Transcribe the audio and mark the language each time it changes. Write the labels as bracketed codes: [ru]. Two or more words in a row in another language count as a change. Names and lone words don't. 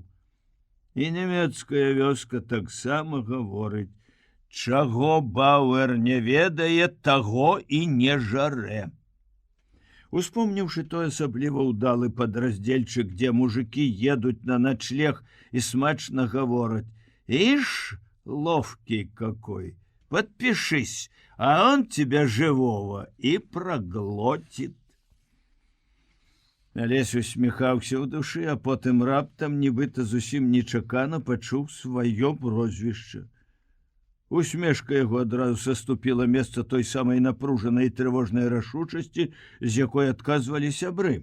[be] І нямецкая вёска таксама гаворыць: чаго Бауэр не ведае, таго і не жарэ. Успомніўшы той асабліва ўдалы падраздзельчык, дзе мужики едуць на ночлег і смачна гавораць: [ru] «Ишь, ловкий какой, подпишись, а он тебя живого и проглотит». [be] Алесь усміхаўся ў душы, а потым раптам, нібыта зусім нечакана, пачуў сваё прозвішча. Усмешка яго адразу саступіла месца той самай напружанай трывожнай рашучасці, з якой адказвалі сябры.